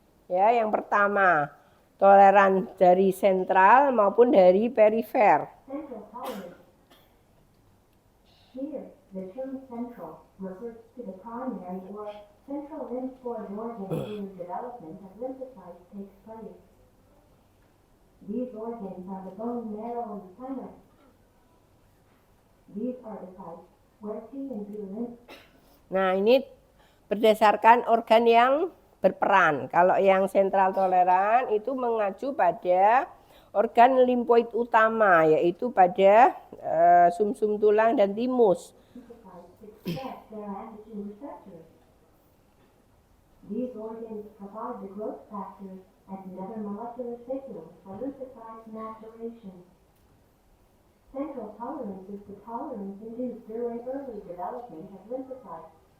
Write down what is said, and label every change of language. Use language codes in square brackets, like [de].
[id] Ya, yang pertama toleran dari sentral maupun dari perifer. [en] Central tolerance. Here, the term central refers to the primary or central lymphoid organ during development as lymphocytes takes place. These organs are the bone marrow and thymus. These are the sites where T and B lymph [id] Nah, ini berdasarkan organ yang berperan. Kalau yang sentral toleran itu mengacu pada organ limfoid utama, yaitu pada sumsum tulang dan timus. [en] lymphocytes express their antigen receptors. These organs provide the growth factors and other molecular signals for lymphocyte maturation. Central tolerance is the tolerance induced during early development of lymphocytes.